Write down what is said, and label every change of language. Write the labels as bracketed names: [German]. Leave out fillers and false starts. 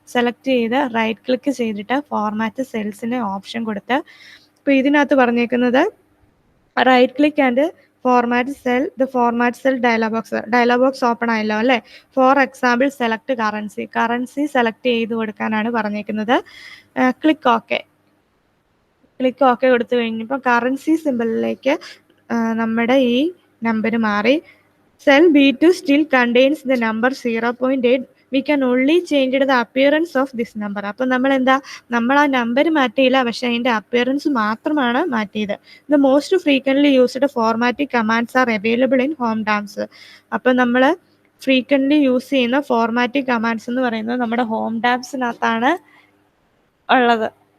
[Malayalam] Select ചെയ്ത് [English] right click ചെയ്തിട്ട് format സെൽസിന് option കൊടുത്ത്, ഇപ്പോൾ ഇതിനകത്ത് പറഞ്ഞേക്കുന്നത് right click and format cell, the format cell dialog box [Malayalam] open ആയല്ലോ അല്ലേ. For example select currency select ചെയ്ത് കൊടുക്കാനാണ് പറഞ്ഞേക്കുന്നത്. ക്ലിക്ക് ഓക്കെ കൊടുത്തു കഴിഞ്ഞപ്പോൾ കറൻസി സിമ്പിളിലേക്ക് നമ്മുടെ ഈ നമ്പർ മാറി. [English] Cell B2 still contains the number 0.8. We can only change the appearance of this number. [Malayalam] അപ്പോൾ നമ്മൾ ആ നമ്പർ മാറ്റിയില്ല, പക്ഷേ അതിൻ്റെ അപ്പിയറൻസ് മാത്രമാണ് മാറ്റിയത്. [English] The most frequently used formatting commands are available in Home tabs. [Malayalam] അപ്പോൾ നമ്മൾ ഫ്രീക്വൻ്റ്ലി യൂസ് ചെയ്യുന്ന ഫോർമാറ്റിംഗ് കമാൻഡ്സ് എന്ന് പറയുന്നത് നമ്മുടെ ഹോം ടാബ്സിനകത്താണ് ഉള്ളത്.